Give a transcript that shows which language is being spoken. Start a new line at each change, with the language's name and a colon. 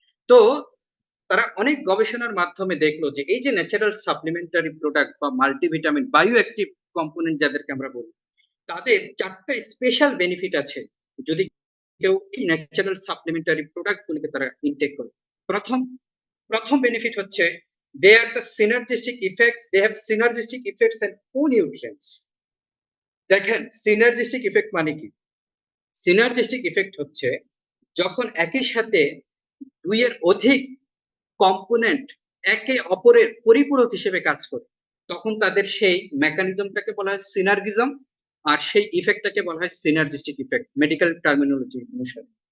Bangla: তো তারা অনেক গবেষণার মাধ্যমে দেখলো যে এই যে ন্যাচারাল সাপ্লিমেন্টারি প্রোডাক্ট বা মাল্টিভিটামিন, বায়ো অ্যাক্টিভ কম্পোনেন্ট যাদেরকে আমরা বলি, তাদের 4টা স্পেশাল বেনিফিট আছে যদি কেউ এই ন্যাচারাল সাপ্লিমেন্টারি প্রোডাক্ট গুলিকে তারা ইনটেক করে। প্রথম প্রথম বেনিফিট হচ্ছে
English: they are the synergistic effects, they have synergistic effects and co-nutrients।
Bangla: দেখেন synergistic effect মানে কি? synergistic effect হচ্ছে যখন একই সাথে 2 এর অধিক কম্পোনেন্ট একে অপরের পরিপূরক হিসেবে কাজ করে, তখন তাদের সেই মেকানিজমটাকে বলা হয় সিনার্গিজম, আর সেই ইফেক্টটাকে বলা হয় সিনার্জিস্টিক ইফেক্ট মেডিকেল টার্মিনোলজি অনুসারে।